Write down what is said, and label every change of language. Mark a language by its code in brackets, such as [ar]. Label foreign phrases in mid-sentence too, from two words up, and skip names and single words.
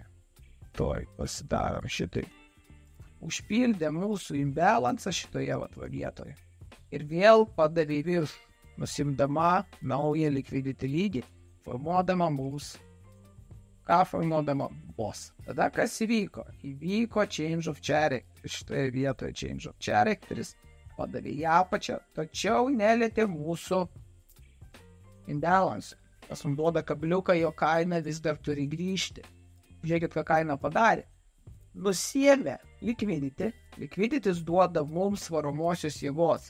[lt] Toj pasidarom šitai. Užpildė mūsų imbalance'ą šitoje vietoje. Ir vėl padavė virš, nusimdama naują liquidity lygį, formuodama mūsų. Ką formuodama boss. Tada kas įvyko? Įvyko [en] change of character. [lt] Šitoje vietoje [en] change of characteris [lt] padavė į apačią, tačiau nelietė mūsų imbalance. Tas mums duoda kabliuką, jo kaina vis dar turi grįžti. Žiūrėkit, ką kaina padarė. Nusiėmė liquidity. Liquidity's duoda mums varomosios jėgos.